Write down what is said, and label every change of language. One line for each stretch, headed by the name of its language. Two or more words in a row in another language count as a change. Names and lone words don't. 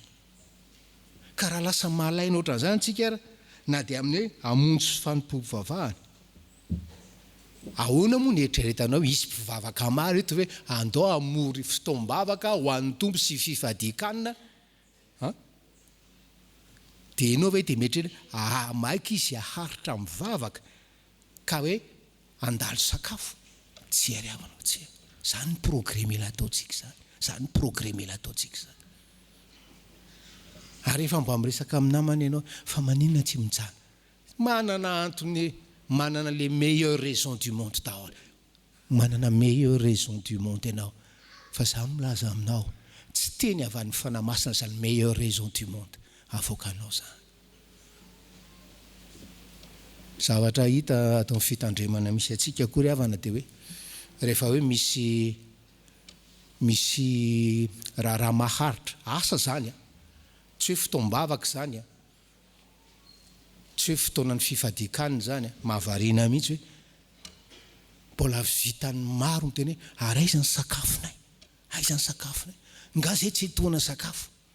Malagasy: Ka raha lasa malaina ohatran'izany tsika ara, na dia amin'ny hoe hamonjy fanompovavahana, ahoana moa ny eritreretanao hisy mpivavaka maro eto hoe andao hamory fitombavaka ho an'ny tompo sy fifadikanana, dia ianao hoe dia mety hoe maika izy haharitra mivavaka ka hoe handalo sakafo. Tsy ary havanao, tsy. Zany ny progrès mila ataontsika zany. Zany ny progrès mila ataontsika zany. Ary rehefa mba miresaka amin'ny namana ianao, fa maninona tsy mijana? Manana antony, manana
French: les meilleures raisons du monde
Malagasy: daholo. Manana
French: meilleure raison du monde
Malagasy: ianao. Fa za milaza aminao, tsy teny avy any fanahy masina zany
French: meilleure raison du monde.
Malagasy: Avoakanao zany. Zavatra hita atao fitandremana misy atsika koa ry havana dia hoe rehefa hoe misy raha maharitra asa zany, tsy hoe fitombavaka zany, tsy hoe fotoanan'ny fifadikanana zany, mahavariana mihitsy hoe mbola vitany maro miteny hoe ary aiza ny sakafonay, aiza ny sakafonay, nga zay tsy etoana sakafo.